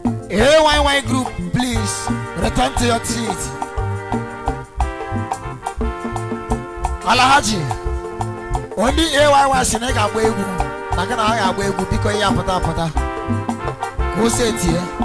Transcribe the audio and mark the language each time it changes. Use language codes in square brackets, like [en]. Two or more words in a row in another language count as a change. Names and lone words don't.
[en] A Y Y group, please return to your seat. [ig] Alhaji, only A Y Y sị na ị ga-agba egwu, na gị na ha ga-agba egwu, biko ya apụta apụta. Ka o si etie.